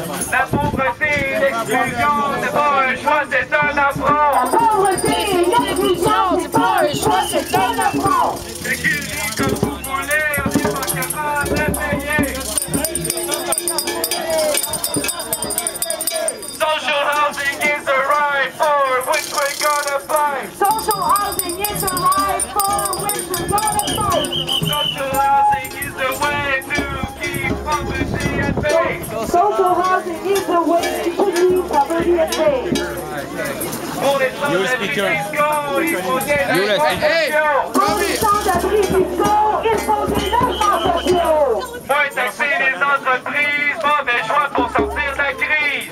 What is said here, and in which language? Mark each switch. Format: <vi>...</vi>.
<fr>La pauvreté et l'exclusion, c'est pas un choix, c'est un affront. La pauvreté et l'exclusion, c'est pas un choix, c'est un affront. Écrivez comme vous voulez, on n'est pas capable de payer.</fr> <en>Social housing is the right for which we're gonna fight. Social housing is the right for which we're gonna fight. Social housing is the way to keep poverty at bay. Social housing is the way to keep poverty at bay.</en> <fr>Pour les sans-abri fiscaux, il faut des logements sociaux. Pour les sans-abri fiscaux, il faut des logements sociaux. Moins taxer les entreprises, mauvais choix pour sortir de la crise.</fr>